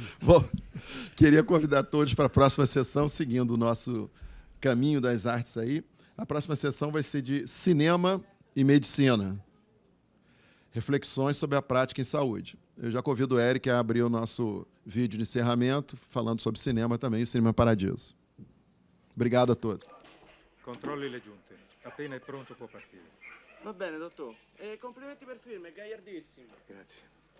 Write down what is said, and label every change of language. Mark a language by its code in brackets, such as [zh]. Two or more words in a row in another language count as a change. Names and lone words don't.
[pt] Bom, queria convidar todos para a próxima sessão, seguindo o nosso caminho das artes aí. A próxima sessão vai ser de cinema e medicina. Reflexões sobre a prática em saúde. Eu já convido o Eric a abrir o nosso vídeo de encerramento, falando sobre cinema também, o Cinema Paradiso. Obrigado a todos. [it] Controlli le giunte. Appena è pronto può partire. Va bene, dottor. E complimenti per il film, è gagliardissimo. Grazie.